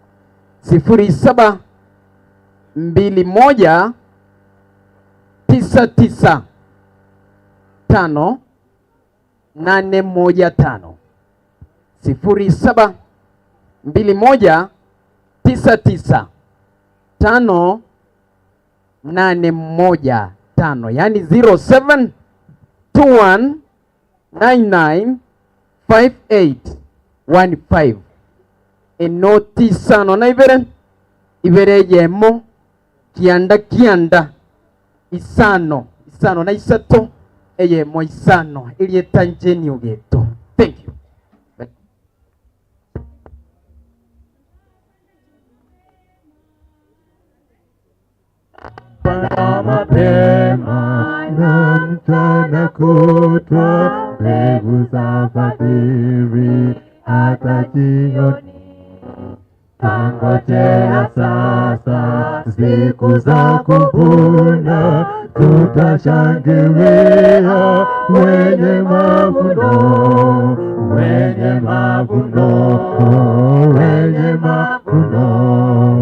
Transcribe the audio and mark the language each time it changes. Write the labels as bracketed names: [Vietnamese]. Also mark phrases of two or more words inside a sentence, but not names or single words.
[Swahili] 21 99 5 815 07 21 99 5 815, yani 07 21 99 5815. [Gusii] Enoti sano na ibere yemo kianda isano na isato eyemo isano ili tanjeni ugeto. [English] Thank you. [Swahili] Para mapema na mchana kutwa, mbegu za fadhili hata jioni. Tangojea sasa siku za kuvuna, tutashangilia wenye mavuno, wenye mavuno, wenye mavuno.